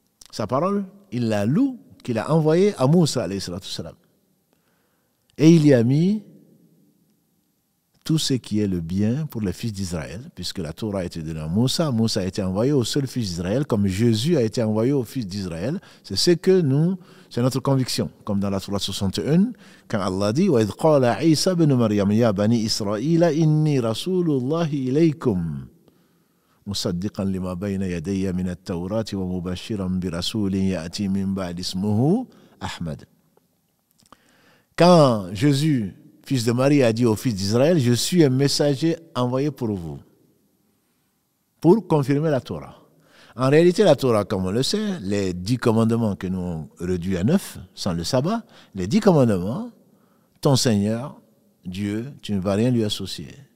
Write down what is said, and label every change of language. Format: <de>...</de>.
<fr>Sa parole, il la loue, qu'il a envoyée à Moussa, alayhi salam. Et il y a mis tout ce qui est le bien pour les fils d'Israël, puisque la Torah a été donnée à Moussa. Moussa a été envoyé au seul fils d'Israël, comme Jésus a été envoyé au fils d'Israël. C'est ce que nous, c'est notre conviction. Comme dans la Torah 61, quand Allah dit</fr> <ar>وَإِذْ قَالَ عِيسَى بْنُ مَرْيَمَ يَا بَنِي إِسْرَائِيلَ إِنِّي رَسُولُ اللَّهِ إِلَيْكُمْ مُصَدِّقًا لِمَا بَيْنَ يَدَيَّ مِنَ التَّوْرَاةِ وَمُبَشِّرًا بِرَسُولٍ يَأْتِي مِنْ بَعْدِ اسْمُهُ أَحْمَدَ.</ar> <fr>Quand Jésus, fils de Marie, a dit au fils d'Israël, je suis un messager envoyé pour vous, pour confirmer la Torah. En réalité, la Torah, comme on le sait, les 10 commandements que nous avons réduits à 9, sans le sabbat, les 10 commandements, ton Seigneur, Dieu, tu ne vas rien lui associer.</fr>